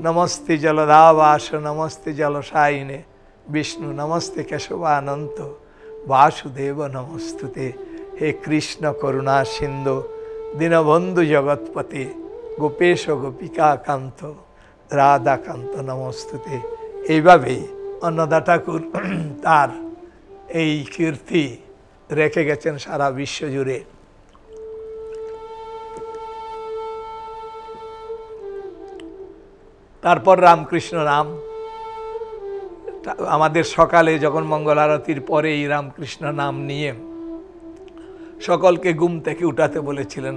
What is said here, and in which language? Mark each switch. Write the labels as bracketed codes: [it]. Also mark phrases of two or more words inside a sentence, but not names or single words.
[sa] नमस्ते जलदावास नमस्ते जलसायिने विष्णु नमस्ते केशवानंत वासुदेव नमस्तुते। हे कृष्ण करुणा सिंधु दीनबंधु जगतपते गोपेश गोपिका कांत राधाकांत नमस्तुते। [bn] এইভাবে অন্নদা ঠাকুর তার এই কীর্তি রেখে গেছেন সারা বিশ্ব জুড়ে। তারপর রামকৃষ্ণ নাম আমাদের সকালে যখন মঙ্গল আরতির পরে এই রামকৃষ্ণ নাম নিয়ে সকলকে ঘুম থেকে উঠাতে বলেছিলেন।